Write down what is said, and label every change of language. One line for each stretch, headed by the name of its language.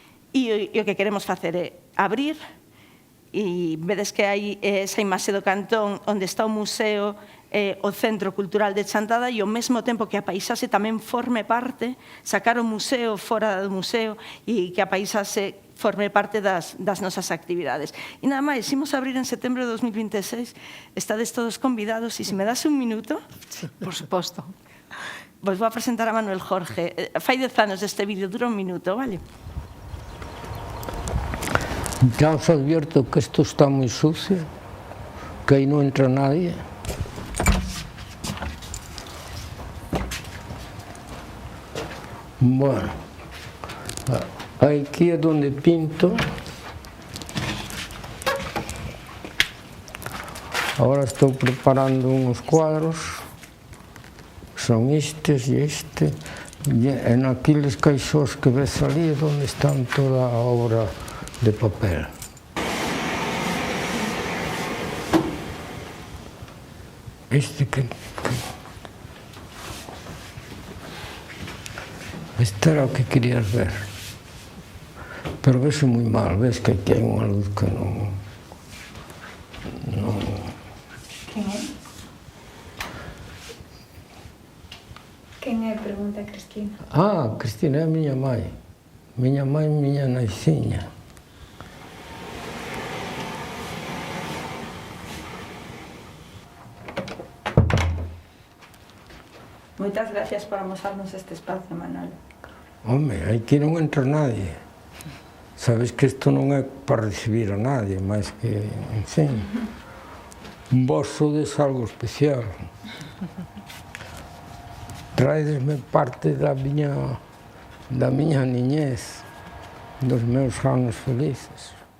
Galician: e o que queremos facer é abrir, e vedes que hai esa imaxe do cantón onde está o museo, o Centro Cultural de Chantada, e ao mesmo tempo que a paisaxe tamén forme parte, sacar o museo fora do museo e que a paisaxe forme parte das nosas actividades. E nada máis, imos abrir en setembro de 2026, estades todos convidados, e se me das un minuto... Sí, por suposto. Vos vou a presentar a Manuel Jorge. Fai 10 anos este vídeo, dura un minuto, vale?
Spanish: Ya os advierto que esto está muy sucio. que ahí no entra nadie. Bueno, aquí es donde pinto. Ahora estoy preparando unos cuadros, son estes y este. En aquellos caixós que ves ali es donde están toda a obra de papel.
Galician: Este era o que querías ver, pero vese moi mal, ves que aquí hai unha luz que non... Quen é? Quen é? Pregunta Cristina. Cristina é a miña mãe, miña naiciña. Moitas gracias por amosarnos este espacio, Manuel. Home, aquí non entra nadie. Sabes que isto non é para recibir a nadie, máis que, en fin, vos sodes algo especial. Traedesme parte da miña niñez, dos meus anos felices.